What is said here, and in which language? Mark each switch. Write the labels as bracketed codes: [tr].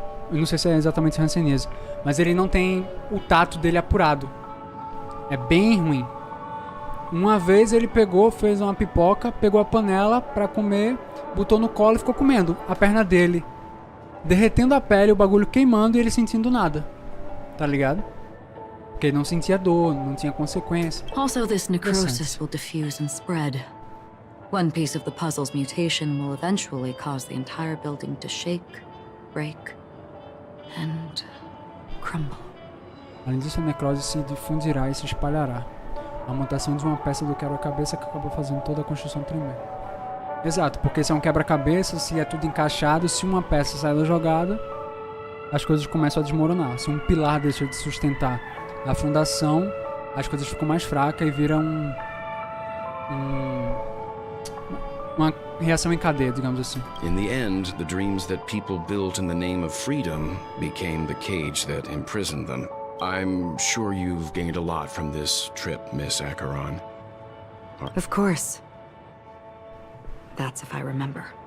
[pt] Eu não sei se é exatamente hanseníase, mas ele não tem o tato dele apurado. É bem ruim. Uma vez ele pegou, fez uma pipoca, pegou a panela pra comer, botou no colo e ficou comendo. A perna dele derretendo a pele, o bagulho queimando e ele sentindo nada. Tá ligado? Porque ele não sentia dor, não tinha consequência. [en] Also, this necrosis will diffuse and spread. One piece of the puzzle's mutation will eventually cause the entire building to shake, break, and crumble. [pt] Além disso, a necrose se difundirá e se espalhará. A mutação de uma peça do quebra-cabeça que acabou fazendo toda a construção tremer. Exato, porque se é um quebra-cabeça, se é tudo encaixado, se uma peça sai da jogada, as coisas começam a desmoronar. Se um pilar deixa de sustentar a fundação, as coisas ficam mais fracas e vira uma reação em cadeia, digamos assim. [en] In the end, the dreams that people built in the name of freedom became the cage that imprisoned them. I'm sure you've gained a lot from this trip, Miss Acheron. Of course. That's if I remember.